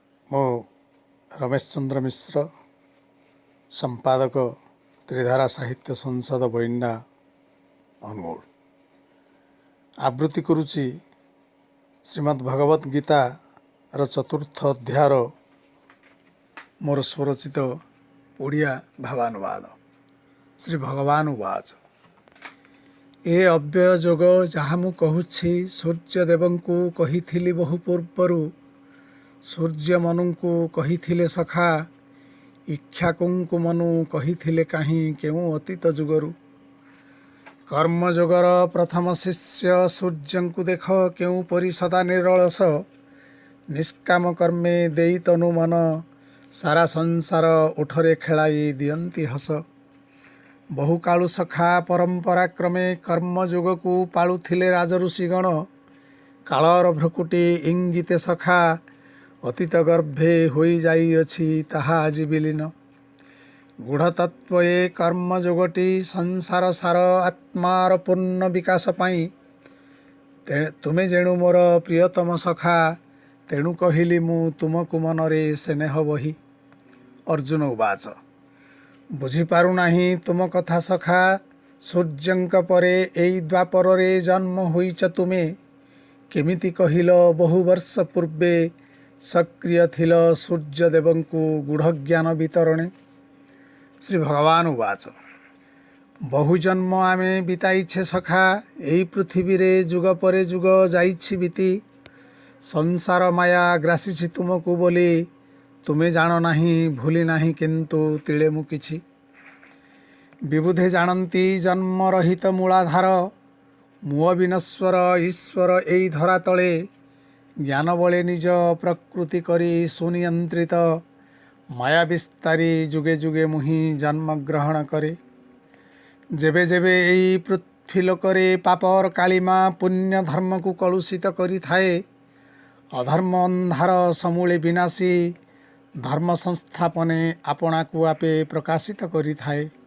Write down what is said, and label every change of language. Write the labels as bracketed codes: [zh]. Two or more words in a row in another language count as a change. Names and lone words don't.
[or] ମୋ ରମେଶ ଚନ୍ଦ୍ର ମିଶ୍ର ସମ୍ପାଦକ ତ୍ରିଧାରା ସାହିତ୍ୟ ସଂସଦ ବୈଣ୍ଡା ଅନୁଗୋଳ ଆବୃତ୍ତି କରୁଛି ଶ୍ରୀମଦ୍ ଭଗବତ ଗୀତା ର ଚତୁର୍ଥ ଅଧ୍ୟାୟର ମୋର ସ୍ୱରଚିତ ଓଡ଼ିଆ ଭାବାନୁବାଦ। ଶ୍ରୀ ଭଗବାନ ଉବାଚ ଏ ଅବ୍ୟୟ ଯୋଗ ଯାହା ମୁଁ କହୁଛି ସୂର୍ଯ୍ୟଦେବଙ୍କୁ କହିଥିଲି ବହୁ ପୂର୍ବରୁ ସୂର୍ଯ୍ୟ ମନୁଙ୍କୁ କହିଥିଲେ ସଖା ଇକ୍ଷ୍ୱାକୁଙ୍କୁ ମନୁ କହିଥିଲେ କାହିଁ କେଉଁ ଅତୀତ ଯୁଗରୁ କର୍ମଯୋଗର ପ୍ରଥମ ଶିଷ୍ୟ ସୂର୍ଯ୍ୟଙ୍କୁ ଦେଖ କେଉଁ ପରି ସଦା ନିରଳସ ନିଷ୍କାମ କର୍ମେ ଦେଇ ତନୁ ମନ ସାରା ସଂସାର ଉଠରେ ଖେଳାଇ ଦିଅନ୍ତି ହସ ବହୁ କାଳୁ ସଖା ପରମ୍ପରା କ୍ରମେ କର୍ମଯୋଗ କୁ ପାଳୁଥିଲେ ରାଜର୍ଷିଗଣ କାଳର ଭ୍ରୁକୁଟି ଇଙ୍ଗିତେ ସଖା ଅତୀତ ଗର୍ଭେ ହୋଇ ଯାଇଅଛି ତାହା ଆଜି ବିଲୀନ ଗୂଢ଼ତତ୍ତ୍ୱ ଏ କର୍ମଯୋଗଟି ସଂସାର ସାର ଆତ୍ମାର ପୂର୍ଣ୍ଣ ବିକାଶ ପାଇ ତୁମେ ଯେଣୁ ମୋର ପ୍ରିୟତମ ସଖା ତେଣୁ କହିଲି ମୁଁ ତୁମକୁ ମନରେ ସ୍ନେହ ବହି। ଅର୍ଜୁନ ଉବାଚ ବୁଝିପାରୁ ନାହିଁ ତୁମ କଥା ସଖା ସୂର୍ଯ୍ୟଙ୍କ ପରେ ଏଇ ଦ୍ୱାପରେ ଜନ୍ମ ହୋଇଛ ତୁମେ କେମିତି କହିଲ ବହୁ ବର୍ଷ ପୂର୍ବେ ସକ୍ରିୟ ଥିଲ ସୂର୍ଯ୍ୟଦେବଙ୍କୁ ଗୂଢ଼ ଜ୍ଞାନ ବିତରଣେ। ଶ୍ରୀ ଭଗବାନ ଉବାଚ ବହୁ ଜନ୍ମ ଆମେ ବିତାଇଛେ ସଖା ଏଇ ପୃଥିବୀ ରେ ଯୁଗ ପରେ ଯୁଗ ଯାଇଛି ବିତି ସଂସାର ମାୟା ଗ୍ରାସିଛି ତୁମକୁ ବୋଲି ତୁମେ ଜାଣ ନାହିଁ ଭୁଲି ନାହିଁ କିନ୍ତୁ ତିଳେ ମୁଁ କିଛି ବିବୁଧେ ଜାଣନ୍ତି ଜନ୍ମ ରହିତ ମୂଳାଧାର ମୁହିଁ ବିନଶ୍ୱର ଈଶ୍ୱର ଏଇ ଧରା ତଳେ ଜ୍ଞାନ ବଳେ ନିଜ ପ୍ରକୃତି କରି ସୁନିୟନ୍ତ୍ରିତ ମାୟା ବିସ୍ତାରି ଯୁଗେ ଯୁଗେ ମୁହିଁ ଜନ୍ମ ଗ୍ରହଣ କରେ ଯେବେ ଯେବେ ଏଇ ପୃଥିବୀ ଲୋକରେ ପାପର କାଳିମା ପୁଣ୍ୟ ଧର୍ମ କୁ କଳୁଷିତ କରି ଥାଏ ଅଧର୍ମ ଅନ୍ଧାର ସମୂଳେ ବିନାଶି ଧର୍ମ ସଂସ୍ଥାପନେ ଆପଣା କୁ ଆପେ ପ୍ରକାଶିତ କରି ଥାଏ